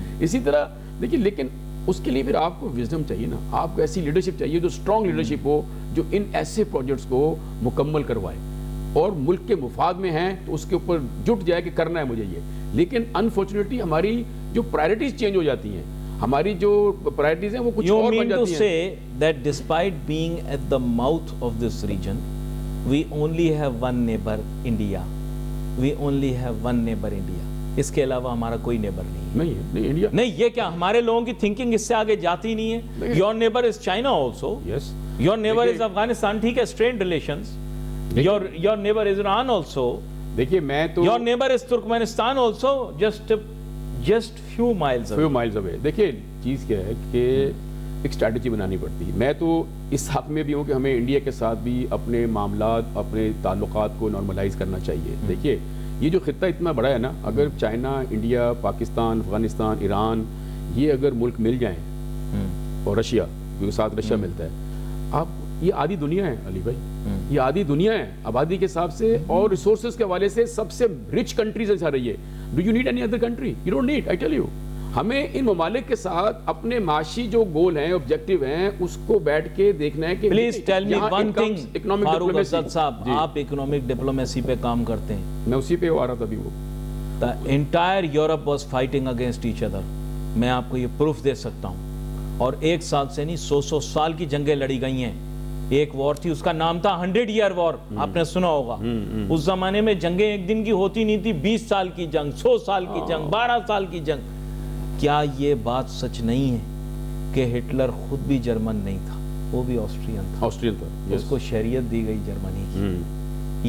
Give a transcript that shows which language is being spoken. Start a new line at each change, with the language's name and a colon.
Urdu: اسی طرح دیکھیے, لیکن اس کے لیے پھر آپ کو وزڈم چاہیے نا, آپ کو ایسی لیڈرشپ چاہیے جو اسٹرانگ لیڈرشپ ہو, جو ان ایسے پروجیکٹس کو مکمل کروائے. اور ملک کے مفاد میں ہیں تو اس کے اوپر جٹ جائے کہ کرنا ہے مجھے یہ. لیکن انفارچونیٹلی ہماری جو پرائرٹیز چینج ہو جاتی ہیں, ہماری جو پرائرٹیز ہیں وہ کچھ اور بن جاتی ہیں.
English: You mean to say that despite being at the mouth of this region, we only have one neighbor, India. We only have one neighbor, India.
Urdu: اس کے علاوہ ہمارا کوئی نیبر نہیں ہے. نہیں انڈیا نہیں, یہ کیا ہمارے لوگوں کی تھنکنگ اس سے آگے جاتی نہیں ہے.
English: Your neighbor is China also. Yes. Your neighbor is Afghanistan.
Urdu: ٹھیک ہے,
English: strained relations. Your neighbor is Iran also.
Urdu: دیکھیے میں تو
English: Your neighbor is Turkmenistan also. Just few miles away. Few miles away.
Urdu: دیکھیے چیز کیا ہے کہ ایک اسٹریٹجی بنانی پڑتی ہے. میں تو اس حق میں بھی ہوں کہ ہمیں انڈیا کے ساتھ بھی اپنے معاملات, اپنے تعلقات کو نارملائز کرنا چاہیے. دیکھیے یہ جو خطہ اتنا بڑا ہے نا, اگر چائنا, انڈیا, پاکستان, افغانستان, ایران, یہ اگر ملک مل جائیں, اور رشیا, کیونکہ ساتھ رشیا ملتا ہے, آپ یہ آدھی دنیا ہے علی بھائی, یہ آدھی دنیا ہے آبادی کے حساب سے اور ریسورسز کے حوالے سے سب سے رچ کنٹریز ہے سارے. یہ
English: Do you need any other country? You don't need. I tell you,
Urdu: ہمیں ان ممالک کے ساتھ اپنے معاشی جو گول ہیں, آبجیکٹیو ہیں, اس کو بیٹھ کے دیکھنا ہے کہ
English: Please tell me one thing. Economic
Urdu: فاروق اسد صاحب, آپ اکنامک ڈپلومیسی پہ کام کرتے ہیں. میں اسی پہ آ رہا تھا ابھی. وہ
English: The entire Europe was fighting against each other.
Urdu: میں آپ کو یہ پروف دے سکتا ہوں. اور 1 سال سے نہیں, 100 سال کی جنگیں لڑی گئی ہیں. ایک وار تھی, اس کا نام تھا
English: 100 year war.
Urdu: آپ نے سنا ہوگا. اس زمانے میں جنگیں ایک دن کی ہوتی نہیں تھی, 20 سال کی جنگ, 100 سال کی جنگ, 12 سال کی جنگ. کیا یہ بات سچ نہیں ہے کہ ہٹلر خود بھی جرمن نہیں تھا, وہ بھی آسٹرین تھا. اس کو شہریت دی گئی جرمنی کی.